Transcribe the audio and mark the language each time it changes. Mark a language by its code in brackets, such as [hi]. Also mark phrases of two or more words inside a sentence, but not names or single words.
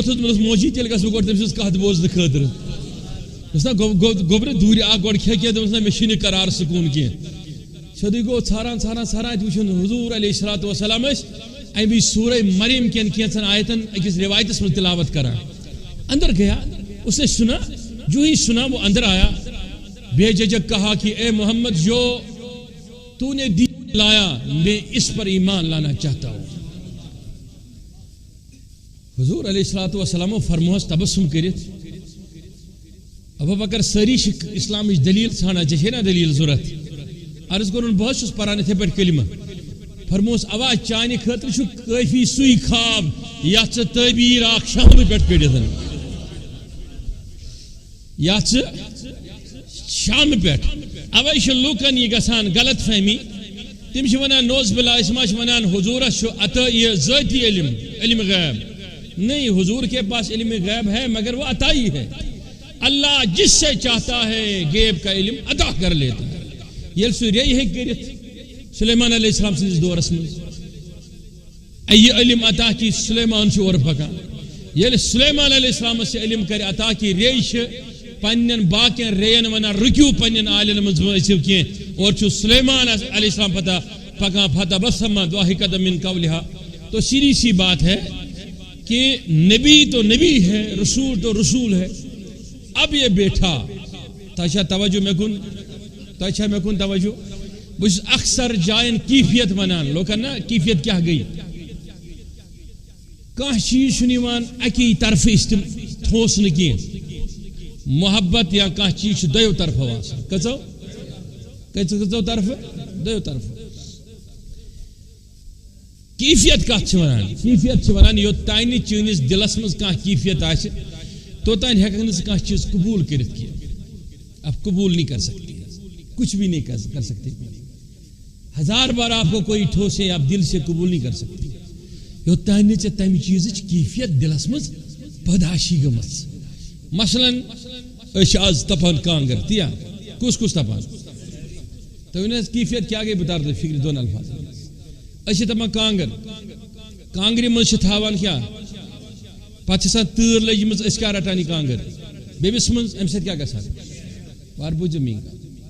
[ks] ووٚتھُس دوٚپنس موجی تیٚلہِ گژھٕ بہٕ گۄڈٕ تٔمۍ سٕنٛز کتھ بوزنہٕ خٲطرٕ دوٚپُس نہ گوٚبرٕ دوٗرِ آ گۄڈٕ کھےٚ کینٛہہ دوٚپُس نہ مےٚ چھُنہٕ قرار سکوٗن کینٛہہ سیوٚدُے گوٚو ژھاران اتہِ وٕچھُن حضوٗر علیہ الصلوٰۃ والسلام ٲسۍ امہِ وِزِ سورہ مریم کٮ۪ن کینٛژن آیتن أکِس روایتس منٛز تلاوت کران [ur] اندر گیا اس نے سنا جو ہی سنا وہ اندر آیا بے جھجک کہا کہ اے محمد جو تو نے دین لایا میں اس پر ایمان لانا چاہتا ہوں [ks] حضور علیہ الصلوۃ والسلام فرموہس تبسم کرت ابو بکر ساری اسلام دلیل ژھانڈان ژےٚ نا دلیل ضرورت عرض کرُن بہٕ حظ چھُس پران یِتھے پٲٹھۍ کلمہ فرموس اوا چانہِ خٲطرٕ چھُ کٲفی سُے خواب یتھ ژٕ تعبیٖر اکھ شامہٕ پٮ۪ٹھ کٔڑِتھ یتھ ژٕ شامہٕ پٮ۪ٹھ اوے چھُ لوٗکن یہِ گژھان غلط فہمی تِم چھِ ونان نوز باللہ أسۍ ما چھِ ونان حضوٗرس چھُ عطا یہ ذٲتی علم غیب [ur] نہیں حضور کے پاس علم غیب ہے مگر وہ عطائی ہے اللہ جس سے چاہتا ہے غیب کا علم عطا کر لیتا ہے [ks] ییٚلہِ سُہ ریٚیہِ ہیٚکہِ کٔرِتھ سلیمان علیہ السلام سٕنٛدِس دورس منٛز یہِ علم عطا کہِ سلیمان چھُ اورٕ پکان ییٚلہِ سلیمان علیہ السلامس یہِ علم کرِ عطا کہِ ریٚیہِ چھِ پننٮ۪ن باقین ریٚین ونان رُکِو پننٮ۪ن آلین منٛز مہ ٲسِو کینٛہہ اور چھُ سلیمان علیہ السلام پتہ پکان [ar] فتبسم ضاحکا من قولہا [ur] تو سیدھی سی بات ہے کہ نبی تو نبی ہے رسول تو رسول ہے اب یہ بیٹھا تاچھا [ks] توجہ میں کن توجہ بس اکثر جائن کیفیت ونان لوکن نا کیفیت کیا گئی کانٛہہ چیٖز چھُنہٕ یِوان اکی طرفہٕ تھوسنہٕ کینٛہہ محبت یا کانٛہہ چیٖز چھُ دۄیو طرفو آسان کٔژو طرفہٕ دۄیو طرفہٕ کیفیت کتھ چھِ ونان کیفیت چھِ ونان یوٚتانۍ نہٕ چٲنِس دِلس منٛز کانٛہہ کیفیت آسہِ توٚتانۍ ہٮ۪ککھ نہٕ ژٕ کانٛہہ چیٖز قبوٗل کٔرِتھ کینٛہہ [ur] اب قبول نہیں کر سکتے کچھ بھی نہیں کر سکتے ہزار بار آپ کو کوئی ٹھوسے آپ دل سے قبول نہیں کر سکتے [ks] یوٚتانۍ نہٕ ژےٚ تمہِ چیٖزٕچ کیفیت دلس منٛز پٲداشی گٔمٕژ مثلاً أسۍ چھِ آز تپان کانٛگٕر تِیا کُس تپان تُہۍ ؤنِو حظ کیفیت کیٛاہ گٔے بہٕ تارٕ تۄہہِ فِکرِ دۄن الفاظن أسۍ چھِ تپان کانٛگٕر کانگرِ مز تھاوان کیا پتہ تۭر لجمٕژ أسۍ کیٛاہ رٹان یہِ کانٛگٕر بیٚمِس منٛز اَمہِ سۭتۍ کیٛاہ گژھان وارٕ بوٗزِو میٛٲنۍ کتھ